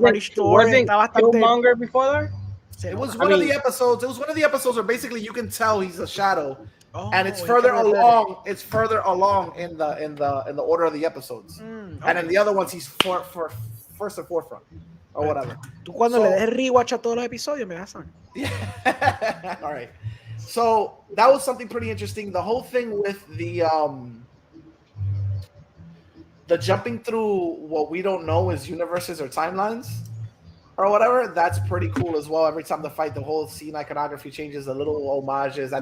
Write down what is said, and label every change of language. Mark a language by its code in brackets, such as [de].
[en] Wasn't Killmonger before that? It was one of the episodes. It was one of the episodes where basically you can tell he's a shadow, and it's further along. It's further along in the order of the episodes, and in the other ones he's first and forefront or whatever. [es] Tú cuando le des rewatch a todos los episodios me das. [en] Yeah. All right. So that was something pretty interesting. The whole thing with the jumping through what we don't know is universes or timelines or whatever, that's pretty cool as well. Every time they fight, the whole scene iconography changes, a little homages.